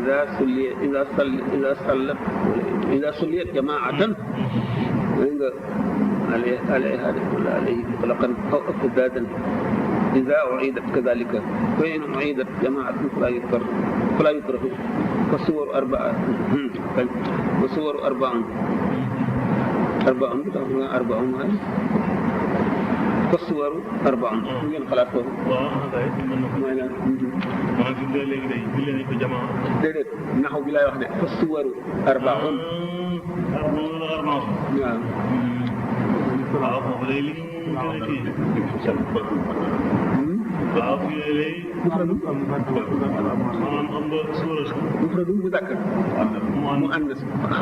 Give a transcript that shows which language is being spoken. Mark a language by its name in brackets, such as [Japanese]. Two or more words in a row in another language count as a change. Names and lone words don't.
[Arabic] إذا صليت جماعة nga عليها ولا عليه مطلقا أو أفذاذا إذا أعيدت كذلك فإن أعيدت جماعة فلا يكره فالصور أربعة فالصور أربعة. [Wolof] ngeen xalaat ko. waaw kay mooy lan. maanaam fi mu ne léegi day julli nañ ko jamaa. déedéet naxaw bi laay wax de [Arabic] فالصور أربعة. [Wolof] waaw. waaw foofu day li mu gën a kii. waaw fii lay. mufradu. maanaam am nga suura si. mufradu mu dàkk. mu ànd si. xam